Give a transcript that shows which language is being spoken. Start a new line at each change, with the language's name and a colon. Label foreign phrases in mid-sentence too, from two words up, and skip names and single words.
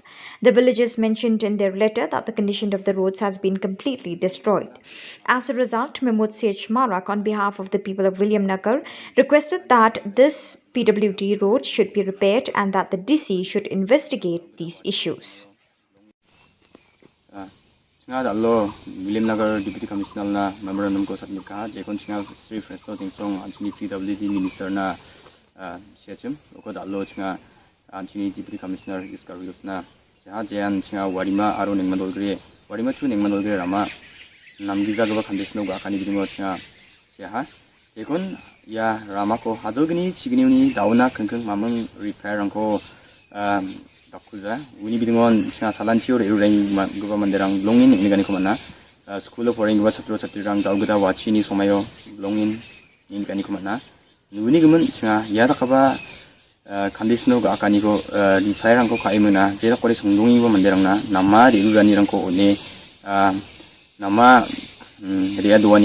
English: The villagers mentioned in their letter that the condition of the roads has been completely destroyed. As a result, Mahmood Sech Marak, on behalf of the people of William Nagar, requested that this PWD road should be repaired and that the DC should investigate these issues.
Garo: Singa dallo William Nagar
English: Deputy Commissioner
Garo: na memorandum ko submit ka jekon singa Sri Fresto tingsong anchini
English: PWD Minister
Garo: na siachim ko dallo singa anchini
English: Deputy Commissioner
Garo: iskarus na ja jan singa Warima aro nengman dolgre Warima chu nengman dolgre rama namgiza goba khandesno ga kani bidingo singa sia jekon ya rama ko hadogni chigniuni dauna kengkeng mamang repair angko dakuza uni bidingon singa salanchior erureng goba manderang longin ingani ko mana
English: school of foreign
Garo: goba chatro chatirang daugda wachini somayo longin ingani ko mana uni gumun singa ya dakaba khandesno ga kani ko repair angko kaimuna jera kore songdongi goba manderang na nama erurani rangko one nama ria duani